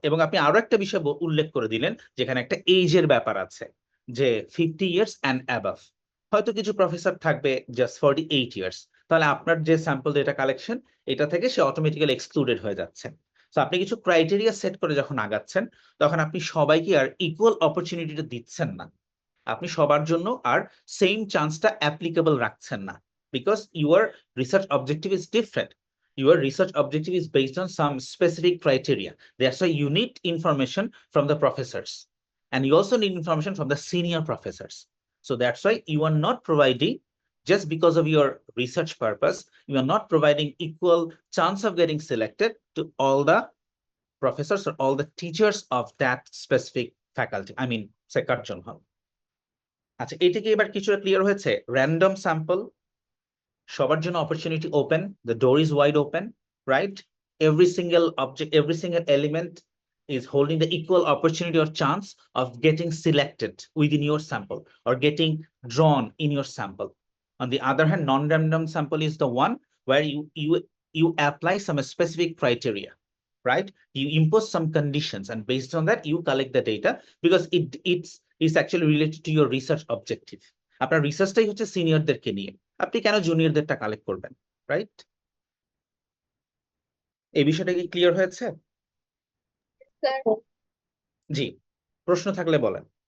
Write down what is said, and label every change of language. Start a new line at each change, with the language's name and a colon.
Bangla: এবং আপনি আরো একটা বিষয় উল্লেখ করে দিলেন, যেখানে একটা এজের ব্যাপার আছে, যে 50 ইয়ার্স অ্যান্ড অ্যাবাভ, হয়তো কিছু প্রফেসর থাকবে জাস্ট 48 ইয়ার্স, তাহলে আপনার যে স্যাম্পল ডেটা কালেকশন, এটা থেকে সে অটোমেটিক্যালি এক্সক্লুডেড হয়ে যাচ্ছে। তো আপনি কিছু ক্রাইটেরিয়া সেট করে যখন আগাচ্ছেন, তখন আপনি সবাইকে আর ইকুয়াল অপরচুনিটিটা দিচ্ছেন না, আপনি সবার জন্য আর সেম চান্সটা অ্যাপ্লিকেবল রাখছেন না,
English: Because your research objective is different. Your research objective is based on some specific criteria. That's why you need information from the professors, and you also need information from the senior professors. So that's why you are not providing, just because of your research purpose, you are not providing equal chance of getting selected to all the professors or all the teachers of that specific faculty. I mean, say Karjan Hall.
Bangla: আচ্ছা, এটা কি এবার কিছুটা clear হয়েছে?
English: random sample,
Bangla: সবার জন্য
English: Opportunity open, the door is wide open, right? Every single object, every single element is holding the equal opportunity or chance of getting selected within your sample or getting drawn in your sample. On the other hand, non-random sample is the one where you apply some specific criteria, right? You impose some conditions, and based on that, you collect the data, because it's actually related to your research objective.
Bangla: আপনার রিসার্চটাই হচ্ছে সিনিয়রদেরকে নিয়ে, আপনি কেন জুনিয়রদেরটা collect করবেন, right? এই বিষয়টা কি clear হয়েছে? স্যার জি, প্রশ্ন থাকলে বলেন।